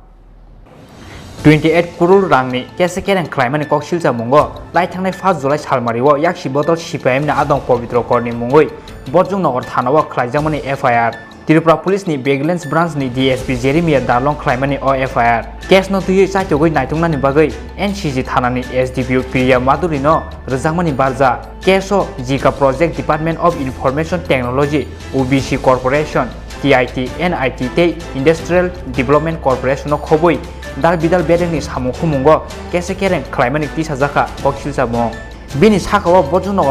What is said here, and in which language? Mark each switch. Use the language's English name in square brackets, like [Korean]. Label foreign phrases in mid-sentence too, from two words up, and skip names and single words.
[Kok Borok] 28 crore rangni kese kereng khlaimani koksilja mungo lai thangnai 1 July salmariwo yakshi botol CPIM ni adong Pavitra Karni mungoi Borjung Nogor thanawo khlaijamani FIR Tripura police ni [English] vigilance branch [Kok Borok] ni DSP Jeremiah Darlong khlaimani o FIR case no tui saitogoi naitungnani bagai NCG thanani SDPO Priya Maduri no rejangmani barja case o Jika Project Department of Information Technology OBC Corporation TIT NIT te Industrial Development Corporation no khoboi dal bidal bedeng ni samung khumungo case kereng khlaimani tisajaka koksilja mo bini sakao Borjung Nogor